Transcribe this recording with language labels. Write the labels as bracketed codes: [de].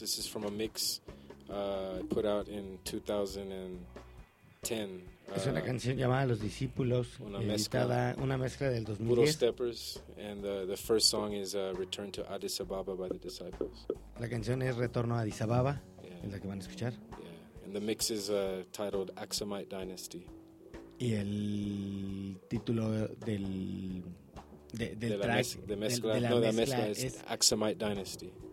[en] This is from a mix put out in 2010. [es] Es una canción llamada Los Discípulos, editada una mezcla del 2010. [en] Little Steppers, and the first song is Return to Addis Ababa by the Disciples. [es] La canción es Retorno a Addis Ababa, es la que van a escuchar. [en] Yeah. And the mix is titled Aksumite Dynasty. [es] Y el título del del de track de mezcla, de la, no, mezcla, la mezcla es Aksumite Dynasty.